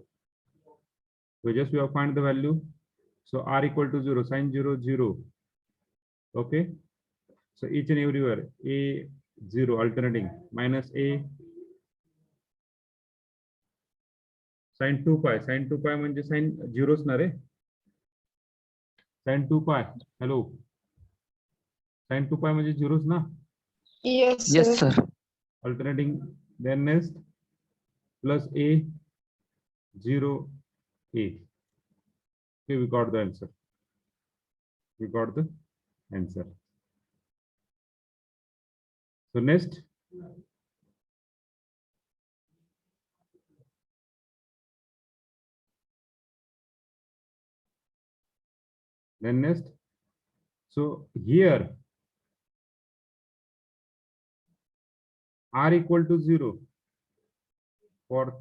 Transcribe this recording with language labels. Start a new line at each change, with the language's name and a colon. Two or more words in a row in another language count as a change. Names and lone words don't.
English: So just we have find the value. So r equal to 0, sin 0, 0. Okay. So each and everywhere a 0 alternating, minus a sin 2 pi. Sin 2 pi
Marathi: म्हणजे sin 0 ना रे.
English: Sin 2 pi. Hello. Sin 2 pi
Marathi: म्हणजे 0 ना.
English: Yes, Yes, sir. sir. Alternating, then next plus a 0 a. Okay, we got the answer. So next, so here r equal to 0 for